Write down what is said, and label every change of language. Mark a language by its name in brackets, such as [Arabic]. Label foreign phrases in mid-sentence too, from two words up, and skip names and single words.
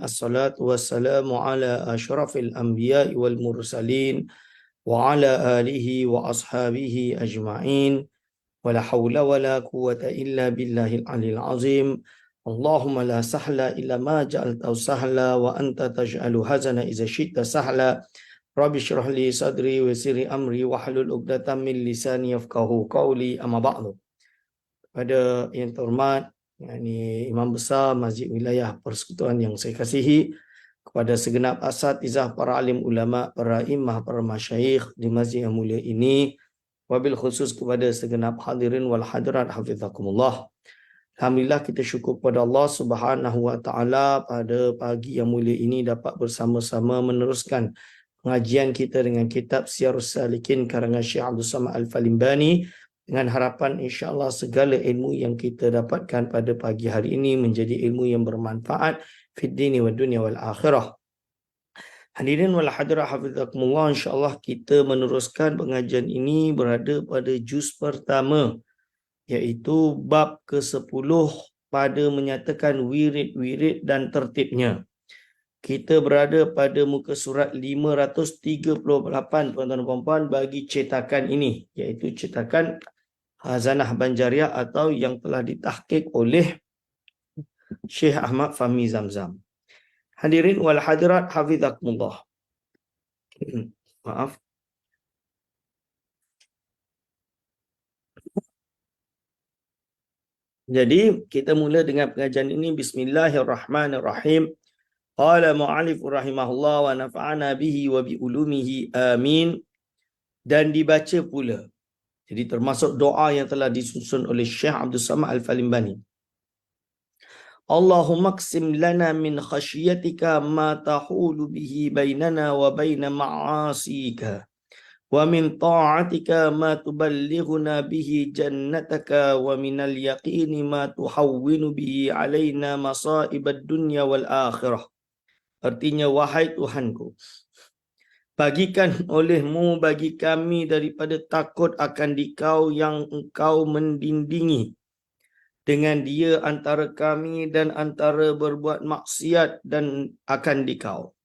[Arabic] الصلاة والسلام على أشرف الأنبياء والمرسلين وعلى آله وأصحابه أجمعين. ولا حول ولا قوة إلا بالله العلي العظيم. اللهم لا سهل إلا ما جعلته سهلا وأنت تجعل الحزن إذا شئت سهلا. رب اشرح لي صدري ويسر لي أمري واحلل عقدة من لساني يفقهوا قولي، أما بعد. [Malay] Pada yang terhormat, Imam Besar Masjid Wilayah Persekutuan yang saya kasihi, kepada segenap asatizah, para alim ulama, para imam, para masyayikh di masjid yang mulia ini, [Arabic] وبالخصوص [Malay] kepada segenap [Arabic] الحاضرين والحاضرات حفظكم الله. [Malay] Alhamdulillah, kita syukur kepada Allah [Arabic] سبحانه وتعالى [Malay] pada pagi yang mulia ini dapat bersama-sama meneruskan pengajian kita dengan kitab Siyarus Salikin karangan Syekh Abdul Samad Al-Falimbani, dengan harapan insya-Allah segala ilmu yang kita dapatkan pada pagi hari ini menjadi ilmu yang bermanfaat [Arabic] في الدين والدنيا والآخرة. الحاضرين والحاضرات حفظكم الله, [Malay] insya-Allah kita meneruskan pengajian ini berada pada juz pertama, iaitu bab ke-10 pada menyatakan wirid-wirid dan tertibnya. Kita berada pada muka surat 538 tuan-tuan dan puan-puan bagi cetakan ini, iaitu cetakan Khazanah Banjariah atau yang telah ditahqiq oleh Syekh Ahmad Fahmi Zamzam. [Arabic] الحاضرين والحاضرات حفظكم الله. [Malay] Maaf. Jadi kita mula dengan pengajian ini. [Arabic] بسم الله الرحمن الرحيم. قال المؤلف رحمه الله ونفعنا به وبعلومه آمين. [Malay] Dan dibaca pula. Jadi termasuk doa yang telah disusun oleh Syekh Abdul Samad Al-Falimbani. [Arabic] اللهم اقسم لنا من خشيتك ما تحول به بيننا وبين معاصيك. ومن طاعتك ما تبلغنا به جنتك ومن اليقين ما تهون به علينا مصائب الدنيا والآخرة. [Malay] Artinya, wahai Tuhanku, bagikan olehmu bagi kami daripada takut akan Dikau yang Engkau mendindingi dengan dia antara kami dan antara berbuat maksiat dan akan Dikau.